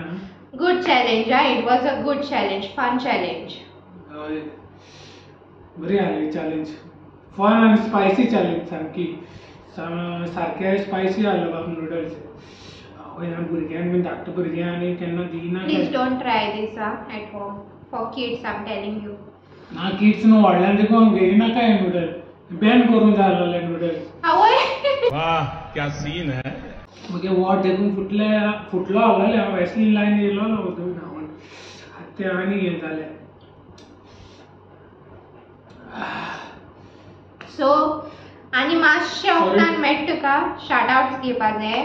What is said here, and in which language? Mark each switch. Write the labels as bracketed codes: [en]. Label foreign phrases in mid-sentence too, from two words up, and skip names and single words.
[en] good challenge it was a good challenge fun challenge [kok] हय बरी आसली [en] challenge fun [kok] आनी स्पायसी चॅलेंज सारकी सारके स्पायसी आसलो बाबा नूडल्स हय भुरग्यांक बीन धाकटे भुरग्यांक आनी केन्ना दिना [en] please don't try this at home for kids I am telling you [kok] ना किड्स न्हू व्हडल्यान देखून घेयनाका हे नूडल बॅन करून जाय आसलेले नूडल्स आवय [hi] वाह क्या सीन है [kok] मागीर वॉट देखून फुटलो आसलेले हांव वॅसलीन लायन येयलो उदक न्हांवून ते आनी हे जाले. सो आनी मातशें उपरांत मेळटा तुका [en] short outs [kok] घेवपा जाय.